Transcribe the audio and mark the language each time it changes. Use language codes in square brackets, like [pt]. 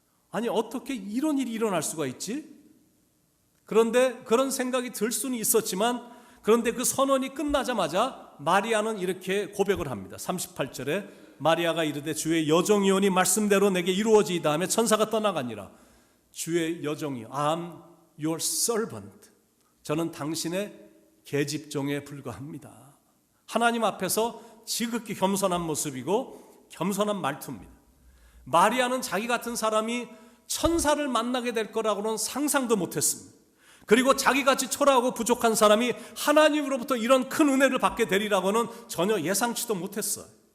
[ko] 아니 어떻게 이런 일이 일어날 수가 있지? 그런데 그런 생각이 들 수는 있었지만 그런데 그 선언이 끝나자마자 마리아는 이렇게 고백을 합니다. 38절에 마리아가 이르되 주의 여종이오니 말씀대로 내게 이루어지이다 하며 천사가 떠나가니라. 주의 여종이 [en] I'm your servant. [ko] 저는 당신의 계집종에 불과합니다. 하나님 앞에서 지극히 겸손한 모습이고 겸손한 말투입니다. 마리아는 자기 같은 사람이 천사를 만나게 될 거라고는 상상도 못했습니다. 그리고 자기같이 초라하고 부족한 사람이 하나님으로부터 이런 큰 은혜를 받게 되리라고는 전혀 예상치도 못했어요.